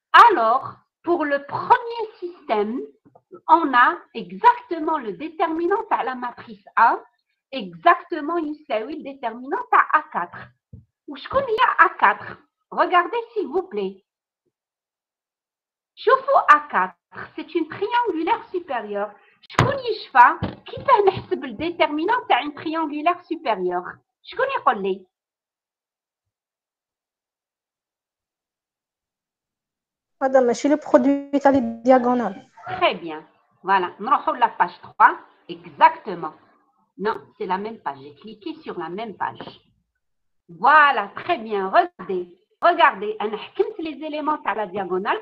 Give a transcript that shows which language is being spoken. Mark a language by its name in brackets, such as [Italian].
[French] Alors, pour le premier système, on a exactement le déterminant à la matrice A, exactement يساوي le déterminant à A4. [Arabic] وشكون هي A4? [French] Regardez s'il vous plaît. [Arabic] شوفوا [French] A4, c'est une triangulaire supérieure. [Arabic] شكون يشفى كيفاه نحسب الديترمينون تاع [French] une triangulaire supérieure؟ [Arabic] شكون يقول لي؟ [French] Madame, ماشي le produit تاع les diagonales. Très bien. Voilà, نروحوا la page 3. Exactement. Non, c'est la même page. J'ai cliqué sur la même page. Voilà, très bien. Regardez, [Arabic] أنا حكمت [French] les éléments تاع la diagonale.